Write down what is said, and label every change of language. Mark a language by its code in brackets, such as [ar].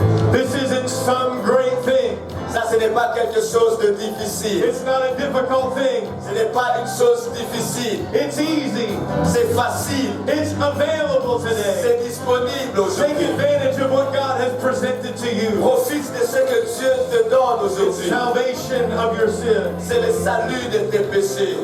[en] This isn't some great thing. [fr] Ça, ce n'est pas quelque chose de difficile. [en] It's not a difficult thing. [fr] Ce n'est pas une chose difficile. [en] It's easy. [fr] C'est facile. [en] It's available today. [fr] C'est disponible [en] Take [fr] aujourd'hui. [en] advantage of what God has presented to you. [fr] Profite de ce que Dieu te donne aujourd'hui. [en] Salvation of your sins. [fr] C'est le salut de tes péchés.